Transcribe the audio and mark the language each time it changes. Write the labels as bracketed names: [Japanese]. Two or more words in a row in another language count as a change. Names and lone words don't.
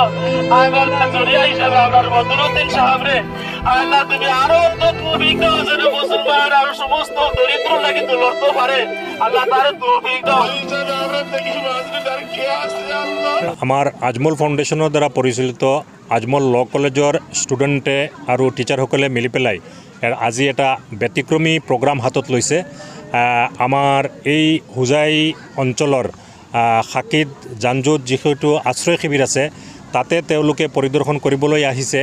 [Bangla] আয় মাওলা জরিয়া হিসাবে আমার বদরুদ্দিন সাহেব রে আল্লাহ তুমি আরো তৌফিক দাও যেন মুসলমান আর সমস্ত দরিদ্র লাগে তো লড়তে পারে আল্লাহ তার তৌফিক দাও। আমরা দেখি মাজনুন আর কে আছে আল্লাহ। [Assamese] আমার আজমল ফাউন্ডেশনের দ্বারা পরিচালিত আজমল ল কলেজৰ ষ্টুডেণ্টে আৰু টিচাৰসকলে মিলি পেলাই আজি এটা ব্যতিক্ৰমী প্ৰগ্ৰাম হাতত লৈছে। আমাৰ এই হোজাই অঞ্চলৰ সাকিত জানজুত যিটো আশ্ৰয় শিবিৰ আছে তাতে তেওঁলোকে পৰিদৰ্শন কৰিবলৈ আহিছে।